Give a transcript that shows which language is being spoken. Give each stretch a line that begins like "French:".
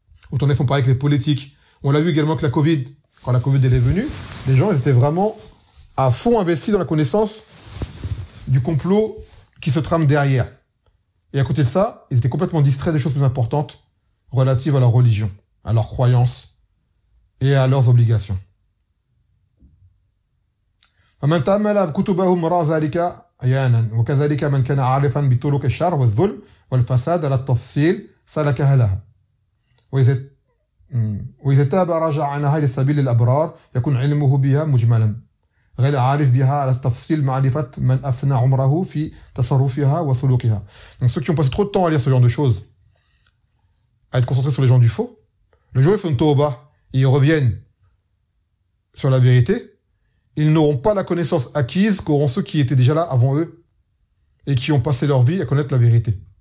French: Ou t'en es font pareil avec les politiques. On l'a vu également avec la Covid. Quand la Covid, elle est venue, les gens, ils étaient vraiment à fond investis dans la connaissance du complot qui se trame derrière. Et à côté de ça, ils étaient complètement distraits des choses plus importantes relatives à leur religion, à leurs croyances et à leurs obligations.
Arabic: فمن تأمل كتبهم رأى ذلك عيانا وكذلك من كان عارفا بطرق الشر والظلم والفساد على التفصيل سلكها لها وإذا تاب رجع عنها لسبيل الأبرار يكون علمه بها مجملا غير عارف بها على التفصيل معرفة من أفنى عمره في تصرفها وسلوكها.
French: Donc ceux qui ont passé trop de temps à lire ce genre de choses, à être concentrés sur les gens du faux, le jour où ils font tawbah, ils reviennent sur la vérité, ils n'auront pas la connaissance acquise qu'auront ceux qui étaient déjà là avant eux et qui ont passé leur vie à connaître la vérité.